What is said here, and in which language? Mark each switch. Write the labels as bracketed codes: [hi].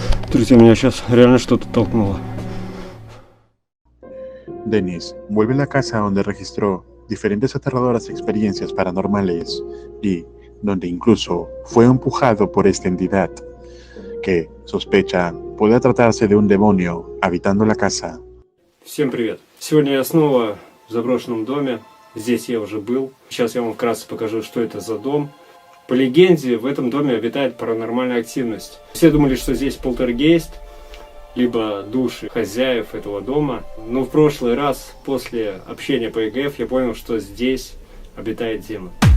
[ru] Друзья, меня сейчас реально что-то толкнуло. [es] Dennis vuelve a la casa donde registró diferentes aterradoras experiencias paranormales y donde incluso fue empujado por esta entidad, que sospecha puede tratarse de un demonio habitando la casa. [ru] Всем привет! Сегодня я снова в заброшенном доме. Здесь я уже был. Сейчас я вам вкратце покажу, что это за дом. По легенде, в этом доме обитает паранормальная активность. Все думали, что здесь полтергейст, либо души хозяев этого дома. Но в прошлый раз, после общения по ЕГФ, я понял, что здесь обитает демон.